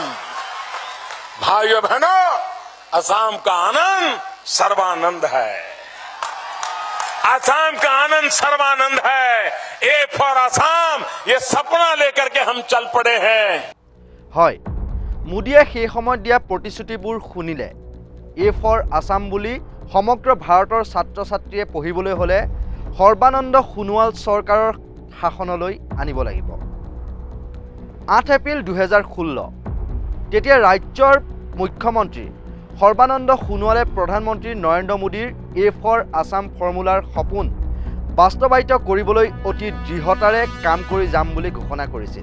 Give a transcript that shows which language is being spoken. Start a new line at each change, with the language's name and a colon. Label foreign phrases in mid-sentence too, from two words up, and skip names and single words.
Hindi: भाइयों बहनों, असम का आनंद सर्वानंद है, असम का आनंद सर्वानंद है।
English: A for Assam,
Hindi: ये सपना लेकर के हम चल पड़े हैं।
Assamese: হয়, মোদীয়ে সেই সময়ত দিয়া প্ৰতিশ্ৰুতিবোৰ শুনিলে
English: A for Assam
Assamese: বুলি সমগ্ৰ ভাৰতৰ ছাত্ৰ ছাত্ৰীয়ে পঢ়িবলৈ হ'লে সৰ্বানন্দ সোণোৱাল চৰকাৰৰ শাসনলৈ আনিব লাগিব। 8 এপ্ৰিল 2016 তেতিয়া ৰাজ্যৰ মুখ্যমন্ত্ৰী সৰ্বানন্দ সোণোৱালে প্ৰধানমন্ত্ৰী নৰেন্দ্ৰ মোদীৰ
English: A for Assam
Assamese: ফৰ্মুলাৰ সপোন বাস্তৱায়িত কৰিবলৈ অতি দৃঢ়তাৰে কাম কৰি যাম বুলি ঘোষণা কৰিছিল।